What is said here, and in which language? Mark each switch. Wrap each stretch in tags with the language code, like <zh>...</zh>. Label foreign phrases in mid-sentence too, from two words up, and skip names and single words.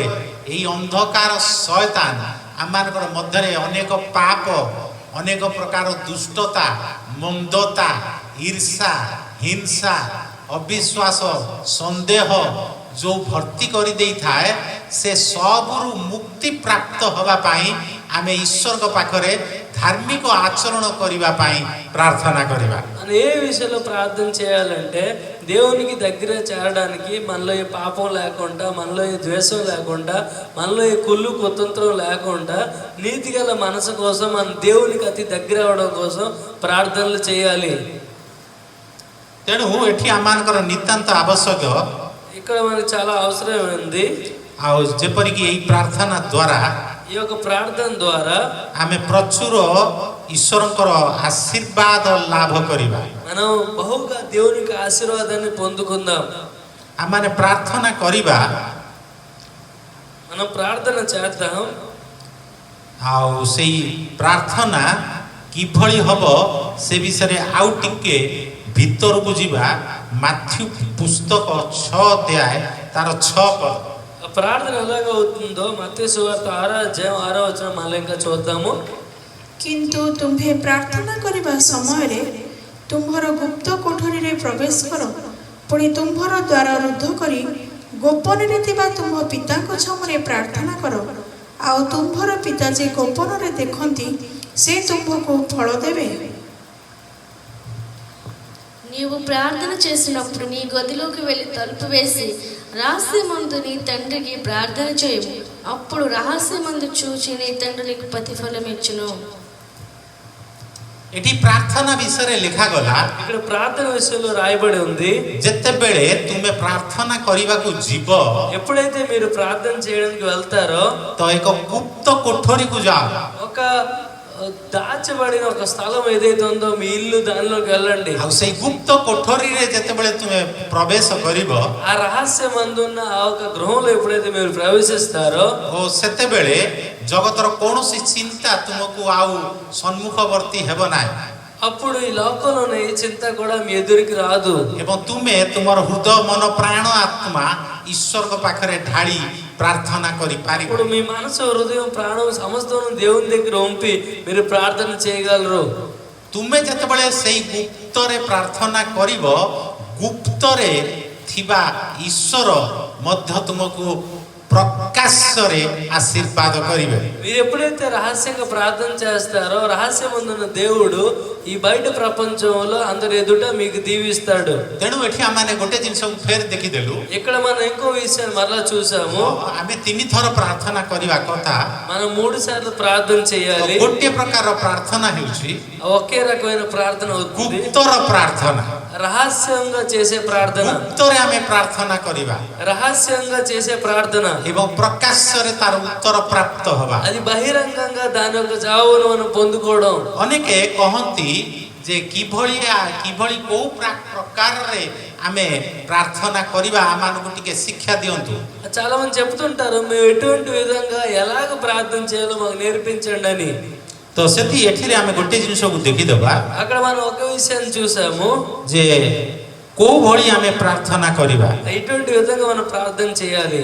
<or>ଏହି ଅନ୍ଧକାର ଶୟତାନ ଆମମାନଙ୍କର ମଧ୍ୟରେ ଅନେକ ପାପ, ଅନେକ ପ୍ରକାର ଦୁଷ୍ଟତା, ମନ୍ଦତା, ଈର୍ଷା, ହିଂସା, ଅବିଶ୍ୱାସ, ସନ୍ଦେହ ଯେଉଁ ଭର୍ତ୍ତି କରିଦେଇଥାଏ, ସେ ସବୁରୁ ମୁକ୍ତି ପ୍ରାପ୍ତ ହେବା ପାଇଁ ଆମେ ଈଶ୍ୱରଙ୍କ ପାଖରେ ଧାର୍ମିକ ଆଚରଣ କରିବା ପାଇଁ ପ୍ରାର୍ଥନା କରିବା।</or> <te>మనం ఏ విషయంలో ప్రార్థన చేయాలంటే దేవునికి దగ్గర చేరడానికి మనలో ఏ పాపం లేకుండా, మనలో ఏ ద్వేషం లేకుండా, మనలో ఏ కుళ్ళు కుతంత్రం లేకుండా నీతిగల మనసు కోసం మన దేవునికి అతి దగ్గర అవడం కోసం ప్రార్థనలు చేయాలి.</te> <or>ତେଣୁ ଏଠି ଆମମାନଙ୍କର ନିତାନ୍ତ ଆବଶ୍ୟକ</or> <te>ఇక్కడ మనకు చాలా అవసరం ఉంది.</te> <or>ଆଉ ଯେପରିକି ଏହି ପ୍ରାର୍ଥନା ଦ୍ୱାରା</or> <te>ఈ యొక్క ప్రార్థన ద్వారా</te> <or>ଆମେ ପ୍ରଚୁର ଈଶ୍ୱରଙ୍କର ଆଶୀର୍ବାଦ ଲାଭ କରିବା।</or> <te>మనం బహుగా దేవునికి ఆశీర్వాదాన్ని పొందుకుందాం.</te> <or>ଆମମାନେ ପ୍ରାର୍ଥନା କରିବା</or> <te>మనం ప్రార్థన చేద్దాం.</te> <or>ଆଉ ସେଇ ପ୍ରାର୍ଥନା କିଭଳି ହବ ସେ ବିଷୟରେ ଆଉ ଟିକେ ଭିତରକୁ ଯିବା। ମାଥ୍ୟୁ ପୁସ୍ତକ 6 ଅଧ୍ୟାୟ ତାର 6 ପଦ।</or> <te>ప్రార్థన ఎలాగ అవుతుందో మత్తయి సువార్త 6వ అధ్యాయం 6వ వచనం మళ్ళీ ఇంకా చూద్దాము.</te> <or>କିନ୍ତୁ ତୁମ୍ଭେ ପ୍ରାର୍ଥନା କରିବା ସମୟରେ ତୁମ୍ଭର ଗୁପ୍ତ କୋଠରୀରେ ପ୍ରବେଶ କର, ପୁଣି ତୁମ୍ଭର ଦ୍ୱାର ରୁଦ୍ଧ କରି ଗୋପନରେ ଥିବା ତୁମ୍ଭ ପିତାଙ୍କ ଛାମୁରେ ପ୍ରାର୍ଥନା କର, ଆଉ ତୁମ୍ଭର ପିତା ଯେ ଗୋପନରେ ଦେଖନ୍ତି ସେ ତୁମ୍ଭକୁ ଫଳ ଦେବେ।</or> <te>నీవు ప్రార్థన చేసినప్పుడు నీ గదిలోకి వెళ్ళి తలుపు వేసి రహస్యమందు నీ తండ్రికి ప్రార్థన చేయము, అప్పుడు రహస్యమందు చూచి నీ తండ్రి నీకు ప్రతిఫలం ఇచ్చును.</te> <or>ଏଠି ପ୍ରାର୍ଥନା ବିଷୟରେ ଲେଖାଗଲା</or> <te>ఇక్కడ ప్రార్థన విషయంలో రాయబడి ఉంది.</te> <or>ଯେତେବେଳେ ତୁମେ ପ୍ରାର୍ଥନା କରିବାକୁ ଯିବ</or> <te>ఎప్పుడైతే మీరు ప్రార్థన చేయడానికి వెళ్తారో</te> <or>ତ ଏକ ଗୁପ୍ତ କୋଠରୀକୁ ଯାଅ।</or> <te>ఒక దాచబడిన ఒక స్థలం ఏదైతే ఉందో మీ ఇల్లు దానిలోకి వెళ్ళండి.</te> <or>ଆଉ ସେଇ ଗୁପ୍ତ କୋଠରୀରେ ଯେତେବେଳେ ତୁମେ ପ୍ରବେଶ କରିବ</or> <te>ఆ రహస్యమందున్న ఆ ఒక గృహంలో ఎప్పుడైతే మీరు ప్రవేశిస్తారో</te> <or>ଓ ସେତେବେଳେ ଜଗତର କୌଣସି ଚିନ୍ତା ତୁମକୁ ଆଉ ସମ୍ମୁଖବର୍ତ୍ତୀ ହେବ ନାହିଁ।</or> <te>అప్పుడు ఈ లోకంలోనే ఏ చింత కూడా మీ ఎదురికి రాదు.</te> <or>ଏବଂ ତୁମେ ତୁମର ହୃଦୟ ମନ ପ୍ରାଣ ଆତ୍ମା ଈଶ୍ୱରଙ୍କ ପାଖରେ ଢାଳି ପ୍ରାର୍ଥନା କରିପାରିବ।</or> <te>ఇప్పుడు మీ మనసు హృదయం ప్రాణం సమస్తం దేవుని దగ్గర ఉంపి మీరు ప్రార్థన చేయగలరు.</te> <or>ତୁମେ ଯେତେବେଳେ ସେଇ ଗୁପ୍ତରେ ପ୍ରାର୍ଥନା କରିବ, ଗୁପ୍ତରେ ଥିବା ଈଶ୍ୱର ମଧ୍ୟ ତୁମକୁ ପ୍ରକାଶରେ ଆଶୀର୍ବାଦ କରିବେ।</or> <te>మీరు ఎప్పుడైతే రహస్యంగా ప్రార్థన చేస్తారో రహస్యమందున్న దేవుడు ఈ బయట ప్రపంచంలో అందరి ఎదుట మీకు దీవిస్తాడు.</te> <or>ତେଣୁ ଏଠି ଆମେ ଗୋଟେ ଜିନିଷକୁ ଫେର ଦେଖିଦେଲୁ।</or> <te>ఇక్కడ మనం ఇంకో విషయాన్ని మరలా చూసాము.</te> <or>ଆମେ 3 ଥର ପ୍ରାର୍ଥନା କରିବା କଥା।</or> <te>మనం 3 సార్లు ప్రార్థన చేయాలి.</te> <or>ଗୋଟିଏ ପ୍ରକାର ପ୍ରାର୍ଥନା ହେଉଛି</or> <te>ఒకే రకమైన ప్రార్థన అవుతుంది.</te> <or>ଗୁପ୍ତର ପ୍ରାର୍ଥନା।</or> <te>రహస్యంగా చేసే ప్రార్థన.</te> <or>ଗୁପ୍ତରେ ଆମେ ପ୍ରାର୍ଥନା କରିବା।</or> <te>రహస్యంగా చేసే ప్రార్థన.</te> <or>ଏବଂ ପ୍ରକାଶରେ ତାର ଉତ୍ତର ପ୍ରାପ୍ତ ହେବା।</or> <te>అది బహిరంగంగా దాని యొక్క జవాబును మనం పొందుకోవడం।</te> <or>ଅନେକେ କହନ୍ତି ଯେ କିଭଳି କୋଉ ପ୍ରକାରରେ ଆମେ ପ୍ରାର୍ଥନା କରିବା ଆମମାନଙ୍କୁ ଟିକେ ଶିକ୍ଷା ଦିଅନ୍ତୁ।</or> <te>చాలా మంది చెప్తుంటారు మేము ఎటువంటి విధంగా ఎలాగ ప్రార్థన చేయాలో మాకు నేర్పించండి అని।</te> <or>ତ ସେଠି ଏଠିରେ ଆମେ ଗୋଟେ ଜିନିଷକୁ ଦେଖିଦେବା</or> <te>అక్కడ మనం ఒక విషయాన్ని చూసాము</te> <or>ଯେ କୋଉ ଭଳି ଆମେ ପ୍ରାର୍ଥନା କରିବା</or> <te>ఎటువంటి విధంగా మనం ప్రార్థన చేయాలి।</te>